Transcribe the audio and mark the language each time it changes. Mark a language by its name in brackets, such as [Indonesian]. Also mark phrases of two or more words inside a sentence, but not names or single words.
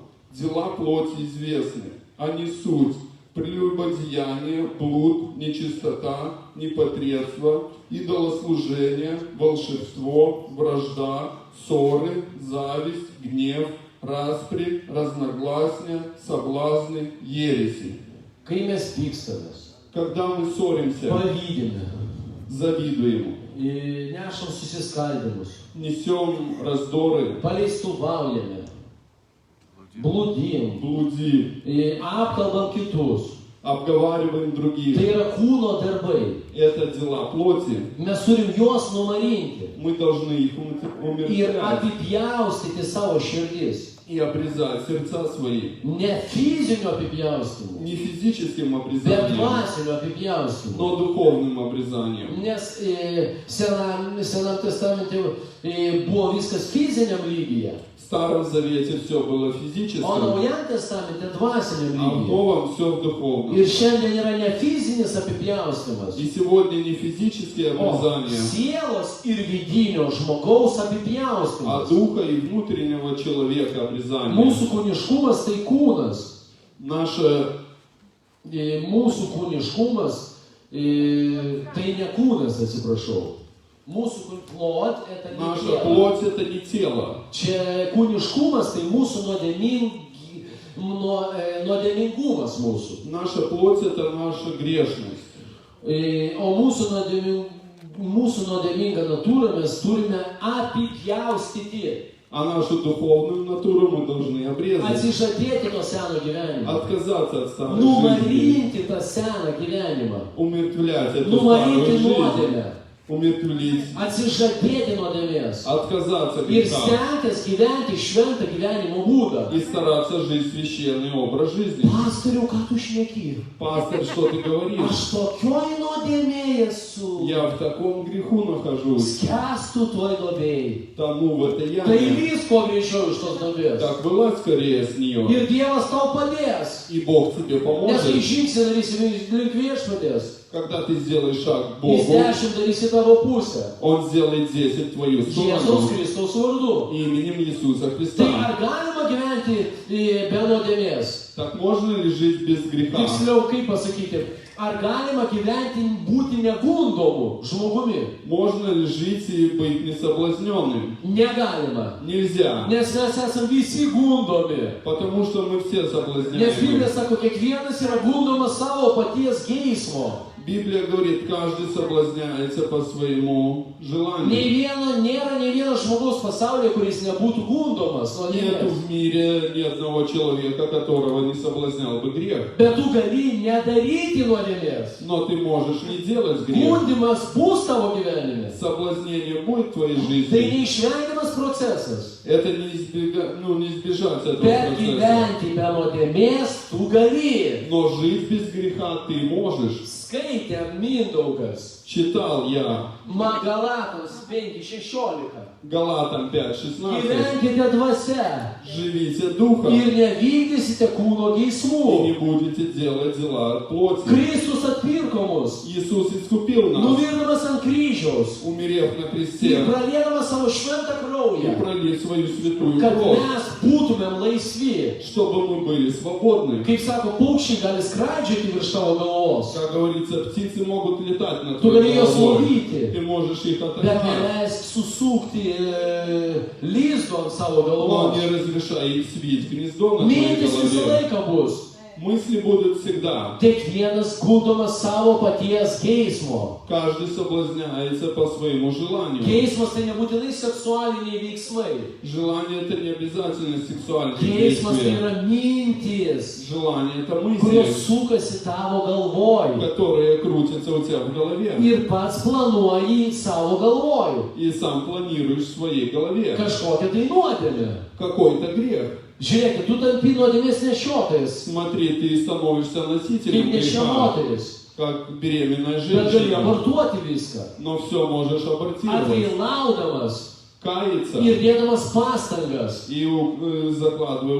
[Russian] Дела плоти известны, они суть: прелюбодеяние, блуд, нечистота, непотребство, идолослужение, волшебство, вражда, ссоры, зависть, гнев, распри, разногласия, соблазны, ереси. [Lithuanian] Kai mes pykstamės, [Russian] Когда мы ссоримся, [Lithuanian] pavydime, [Russian] завидуем, [Lithuanian] nešam susiskaldimus, [Russian] несем раздоры, [Lithuanian] paleistuvaujame, blūdim, [Russian] блудим, [Lithuanian] apkalbam kitus. [Russian] обговариваем [Lithuanian] Tai [Russian] других. [Lithuanian] yra kūno darbai. [Russian] Это дела плоти. [Lithuanian] Mes turim juos numarinti [Russian] Мы должны их [Lithuanian] ir [Russian] умерщвлять [Lithuanian] apipjaustyti savo širdis. [Russian] и обрезать сердца свои. [Lithuanian] Ne fiziniu apipjaustymu, [Russian] Не физическим [Lithuanian] bet [Russian] обрезанием, [Lithuanian] dvasiniu apipjaustymu. [Russian] но духовным обрезанием. [Lithuanian] Nes Senam testamente buvo viskas fiziniam lygyje, [Russian] В Старом Завете все было [Lithuanian] o [Russian] физическим, [Lithuanian] Naujam testamente dvasiniam [Russian] а в [Lithuanian] lygyje. [Russian] Новом все в духовном. [Lithuanian] Ir šiandien yra ne fizinis apipjaustymas, [Russian] И сегодня не физические [Lithuanian] o [Russian] обрезания, [Lithuanian] sielos ir vidinio žmogaus [Russian] а [Lithuanian] apipjaustymas. [Russian] духа и внутреннего человека обрезание. [Lithuanian] Mūsų kūniškumas tai kūnas. [Russian] Наше [Lithuanian] Mūsų kūniškumas tai ne kūnas, atsiprašau. Mūsų plot, [Russian] Наша плоть это не тело. [Lithuanian] Čia kūniškumas tai mūsų nuodėmingumas mūsų. [Russian] Наша плоть это наша грешность. [Lithuanian] O mūsų nuodėmingą natūrą mes turime apipjaustyti. [Russian] А нашу духовную натуру мы должны обрезать. [Lithuanian] Atsižadėti nuo seno gyvenimo. [Russian] Отказаться от старой жизни. [Lithuanian] Numarinti tą seną gyvenimą. [Russian] Умертвлять эту [Lithuanian] Numarinti [Russian] старую жизнь. [Lithuanian] nuodėmę. [Russian] Умертвлить. [Lithuanian] Atsižadėti nuodėmės. [Russian] Отказаться от [Lithuanian] Ir [Russian] греха. [Lithuanian] stengtis gyventi šventą gyvenimo būdą. [Russian] И стараться жить священный образ жизни. [Lithuanian] Pastoriau, ką tu šneki? [Russian] Пастор, что ты говоришь? [Lithuanian] Aš tokioj nuodėmėje esu. [Russian] Я в таком греху нахожусь. [Lithuanian] Skęstu toj duobėj. [Russian] Тону в этой [Lithuanian] Tai [Russian] яме. [Lithuanian] visko greičiau iš tos duobės. [Russian] Так вылазь скорее с нее. [Lithuanian] Ir Dievas tau padės. [Russian] И Бог тебе [Lithuanian] Nes kai [Russian] поможет. [Lithuanian] žingsnį darysi link viešpatės, [Russian] Когда ты сделаешь шаг к [Lithuanian] jis [Russian] Богу, [Lithuanian] 10 darys į tavo pusę. [Russian] Он сделает 10 в твою [Lithuanian] Jėzaus [Russian] сторону. [Lithuanian] Kristaus vardu. [Russian] Именем Иисуса [Lithuanian] Tai [Russian] Христа. [Lithuanian] ar galima gyventi be nuodėmės? [Russian] Так можно ли жить без греха? [Lithuanian] Tiksliau, kaip pasakyti, ar galima gyventi būti negundomu žmogumi? [Russian] Можно ли жить и быть несоблазненным? [Lithuanian] Negalima. [Russian] Нельзя. [Lithuanian] Nes mes esame visi gundomi. [Russian] Потому что мы все [Lithuanian] Nes [Russian] соблазняемы. [Lithuanian] Biblija sako, kiekvienas yra gundomas savo paties geismo. [Russian] Библия говорит, каждый соблазняется по своему желанию. [Lithuanian] Nėra nei vieno žmogaus pasaulyje, kuris nebūtų gundomas [Russian] Нету [Lithuanian] nuodėmės. [Russian] в мире ни одного человека, которого не соблазнял бы грех. [Lithuanian] Bet tu gali nedaryti nuodėmės. [Russian] Но ты можешь не делать грех. [Lithuanian] Gundimas bus tavo gyvenime. [Russian] Соблазнение будет в твоей [Lithuanian] Tai [Russian] жизни. [Lithuanian] neišvengiamas procesas. [Russian] Это не избежать этого [Lithuanian] Bet [Russian] процесса. [Lithuanian] gyventi be nuodėmės tu gali. [Russian] Но жить без греха ты можешь. [Lithuanian] Skaitė Mindaugas [Russian] Читал я [Lithuanian] Galatams 5:16. [Russian] Галатам 5:16. [Lithuanian] Gyvenkite dvasia [Russian] Живите духом [Lithuanian] ir nevykdysite kūno [Russian] и [Lithuanian] geismų. [Russian] не будете делать дела от плоти. [Lithuanian] Kristus atpirko mus, [Russian] Иисус искупил нас, [Lithuanian] nuvirdamas ant kryžiaus [Russian] умерев на [Lithuanian] ir [Russian] кресте [Lithuanian] praliedamas savo šventą [Russian] и [Lithuanian] kraują, [Russian] пролив свою святую [Lithuanian] kad [Russian] кровь, [Lithuanian] mes būtumėm laisvi. [Russian] чтобы мы были свободны. [Lithuanian] Kaip sako, paukščiai gali skraidžioti virš tavo galvos, [Russian] Как говорится, птицы могут летать над [Lithuanian] tu gali [Russian] твоей [Lithuanian] juos [Russian] головой. [Lithuanian] valdyti, [Russian] Ты можешь их [Lithuanian] bet [Russian] атаковать, [Lithuanian] neleisk susukti lizdo ant savo [Russian] но [Lithuanian] galvos. [Russian] не разрешай им свить гнездо на твоей [Lithuanian] Mintis visą [Russian] голове. [Lithuanian] laiką bus. [Russian] Мысли будут всегда. [Lithuanian] Kiekvienas gundomas savo paties geismo. [Russian] Каждый соблазняется по своему желанию. [Lithuanian] Geismas tai nebūtinai seksualiniai veiksmai. [Russian] Желание это не обязательно сексуальное [Lithuanian] Geismas tai [Russian] действие. [Lithuanian] yra mintis, [Russian] Желание это [Lithuanian] kurios [Russian] мысли, [Lithuanian] sukasi tavo galvoj. [Russian] которые крутятся у тебя в голове. [Lithuanian] Ir pats planuoji savo galvoj. [Russian] И сам планируешь в своей голове. [Lithuanian] Kažkokią tai nuodėmę. [Russian] Какой-то грех. [Lithuanian] Žiūrėkit, tu tampi nuodėmės nešiotojas, [Russian] Смотри, ты становишься nосителем [Lithuanian] kaip nešia [Russian] греха, [Lithuanian] moteris. [Russian] как беременная [Lithuanian] Bet gali [Russian] женщина. [Lithuanian] abortuoti viską. [Russian] Но все можешь абортировать. [Lithuanian] Atgailaudamas [Russian] Каяться [Lithuanian] ir dėdamas pastangas. [Russian] и закладывая